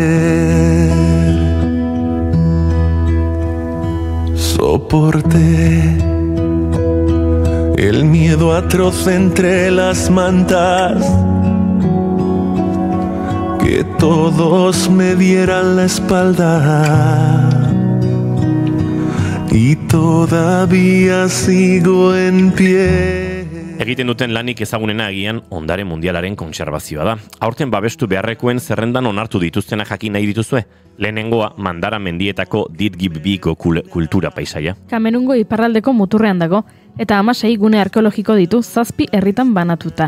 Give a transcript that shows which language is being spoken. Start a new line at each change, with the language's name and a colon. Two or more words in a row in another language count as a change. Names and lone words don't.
Spanish: Soporté el miedo atroz entre las mantas, que todos me dieran la espalda. Y todavía sigo en pie.
Basque: Egiten duten lanik ezagunena agian ondare mundialaren kontserbazioa da. Aurten babestu beharrekoen zerrendan onartu dituztenak jakin nahi dituzue. Lehenengoa Mandara mendietako Didgib-Biko kultura paisaia. Kamerungo iparraldeko muturrean dago, eta 16 gune arkeologiko ditu 7 herritan banatuta.